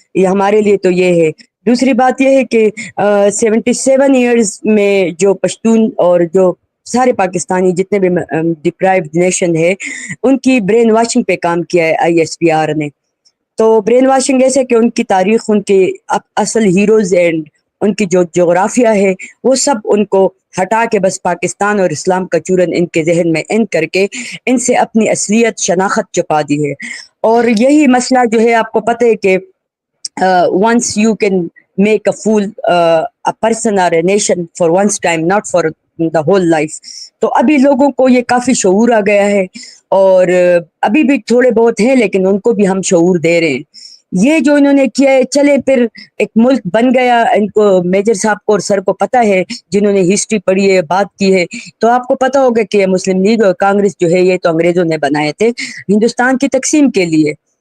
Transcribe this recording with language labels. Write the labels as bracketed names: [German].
[Hindi] ये हमारे लिए तो ये है. दूसरी बात ये है कि 77 ईयर्स में जो पश्तून और जो सारे पाकिस्तानी जितने भी डिप्राइव्ड नेशन है, उनकी ब्रेन वॉशिंग पे काम किया है ISPR ने. तो ब्रेन वॉशिंग ऐसे कि उनकी तारीख, उनके असल हीरोज एंड उनकी जो जोग्राफिया है वो सब उनको हटा के बस पाकिस्तान और इस्लाम का चूरन इनके जहन में इन करके इनसे अपनी असलियत शनाख्त छुपा दी है. और यही मसला जो है, आपको पता है कि [English] once you can make a fool a person or a nation for one's time, not for the whole life. [Hindi] तो अभी लोगों को ये काफी शऊर आ गया है, और अभी भी थोड़े बहुत हैं, लेकिन उनको भी हम शऊर दे रहे हैं. ये जो इन्होंने किया है, चले फिर एक मुल्क बन गया। इनको मेजर साहब को और सर को पता है, जिन्होंने हिस्ट्री पढ़ी है, बात की है, तो आपको पता होगा कि मुस्लिम लीग और कांग्रेस जो है ये तो अंग्रेजों ने बनाए थे हिंदुस्तान की तकसीम के लिए।